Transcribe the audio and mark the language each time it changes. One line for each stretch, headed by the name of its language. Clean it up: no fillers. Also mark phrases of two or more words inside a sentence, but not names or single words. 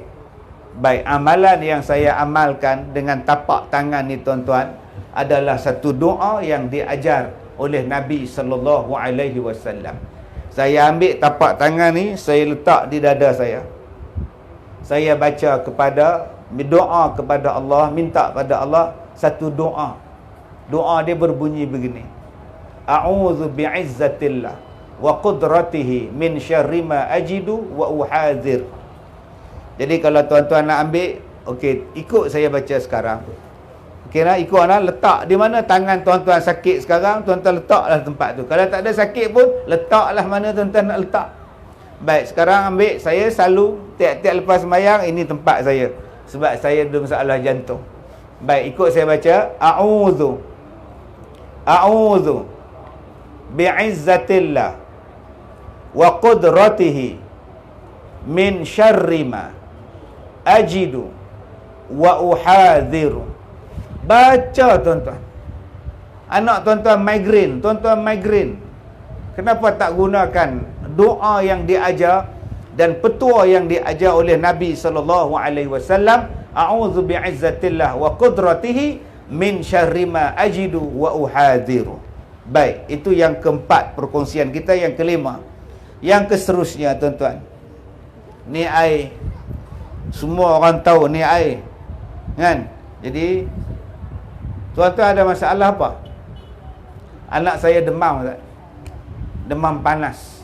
Malay: Baik, amalan yang saya amalkan dengan tapak tangan ni tuan-tuan adalah satu doa yang diajar oleh Nabi
Arabic: صلى الله عليه وسلم.
Malay: Saya ambil tapak tangan ni, saya letak di dada saya. Saya baca doa kepada Allah, minta pada Allah satu doa. Doa dia berbunyi begini.
Arabic: أعوذ بعزة الله وقدرته من شر ما أجد وأحاذر.
Malay: Jadi kalau tuan-tuan nak ambil, okey, ikut saya baca sekarang. Okey nak ikut nak letak di mana tangan tuan-tuan sakit sekarang, tuan-tuan letaklah tempat tu. Kalau tak ada sakit pun, letaklah mana tuan-tuan nak letak. Baik, sekarang ambil, saya selalu tiap-tiap lepas sembahyang, ini tempat saya. Sebab saya ada masalah jantung. Baik, ikut saya baca.
Arabic: أعوذ بعزة الله وقدرته من شر ما أجد وأحاذر.
Malay: Baca tuan-tuan. Anak tuan-tuan migrain. Kenapa tak gunakan doa yang diajar dan petua yang diajar oleh Nabi
Arabic: صلى الله عليه وسلم? أعوذ بعزة الله وقدرته من شر ما أجد وأحاذر.
Malay: Baik, itu yang keempat perkongsian kita. Yang kelima, yang keseterusnya tuan-tuan, ni air. Semua orang tahu ni air, kan? Jadi tuan-tuan ada masalah apa? Anak saya demam, Ustaz. Demam panas.